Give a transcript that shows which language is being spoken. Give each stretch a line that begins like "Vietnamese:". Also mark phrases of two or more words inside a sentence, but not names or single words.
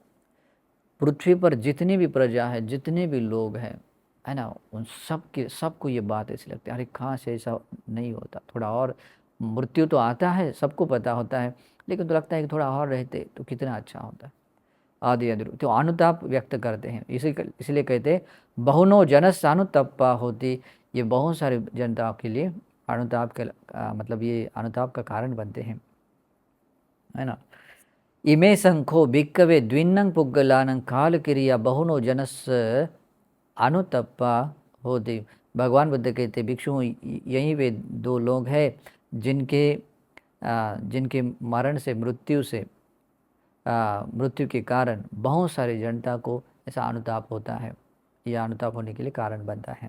Hindi: पृथ्वी पर जितनी भी प्रजा है, जितने भी लोग हैं, है ना, उन सबको ये बात ऐसी लगती है, अरे कहाँ से ऐसा नहीं होता, थोड़ा और, मृत्यु तो आता है सबको पता होता है, लेकिन तो लगता है कि थोड़ा और रहते तो कितना अच्छा होता। आदि आदि तो अनुताप व्यक्त करते हैं, इसलिए कहते हैं
Pali: बहुनो जनस अनुतप्पा होती,
Hindi: ये बहुत सारे जनता के लिए अनुताप के मतलब ये अनुताप का कारण बनते हैं, है ना।
Pali: इमे संखो भिक्कवे द्विन्नं पुग्गलानं काल क्रिया बहुनो जनस अनुतप्पा होती।
Hindi: भगवान बुद्ध कहते भिक्षु यही वे 2 लोग हैं जिनके मरण से मृत्यु के कारण बहुत सारी जनता को ऐसा अनुताप होता है, यह अनुताप होने के लिए कारण बनता है।